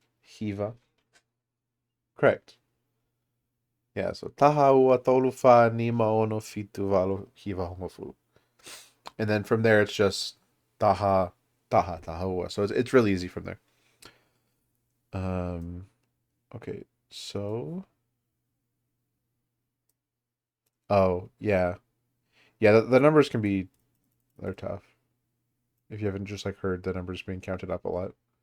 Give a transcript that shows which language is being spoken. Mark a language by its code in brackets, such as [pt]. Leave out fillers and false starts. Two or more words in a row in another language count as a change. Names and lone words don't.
[to] Hiva. [en] Correct. Yeah, so [to] taha ua tolu fa ni maono fitu valo hiva homofu. [en] And then from there it's just [to] taha taha ua. [en] So it's really easy from there. Um okay. So oh, yeah. Yeah, the numbers can be they're tough. If you haven't just like heard the numbers being counted up a lot.